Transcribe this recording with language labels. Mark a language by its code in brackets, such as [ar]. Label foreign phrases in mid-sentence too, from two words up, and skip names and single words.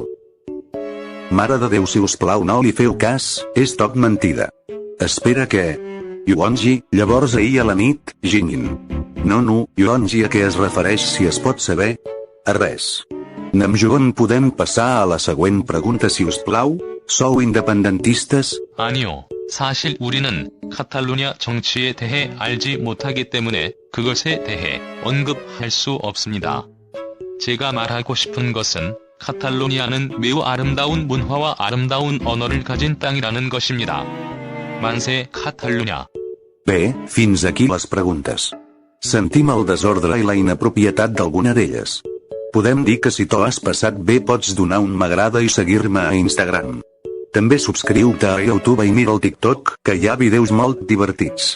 [ca] Mare de Déu, si us plau no li feu cas, és tot mentida. Espera que... Yeonji, llavors ahir a la nit, Jimin. No, Yeonji, a què es refereix si es pot saber? A res. Namjoon, podem passar a la següent pregunta si us plau? Sou independentistes? [ko] 아니요. 사실 우리는 카탈루냐 정치에 대해 알지 못하기 때문에 그것에 대해 언급할 수 없습니다. 제가 말하고 싶은 것은 카탈루니아는 매우 아름다운 문화와 아름다운 언어를 가진 땅이라는 것입니다. 만세 카탈루냐. [ca] Bé, fins aquí les preguntes. Sentim el desordre i la inapropietat d'alguna d'elles. Podem dir que si t'ho has passat bé pots donar un m'agrada i seguir-me a Instagram. També subscriu-te a YouTube i mira el TikTok, que hi ha vídeos molt divertits.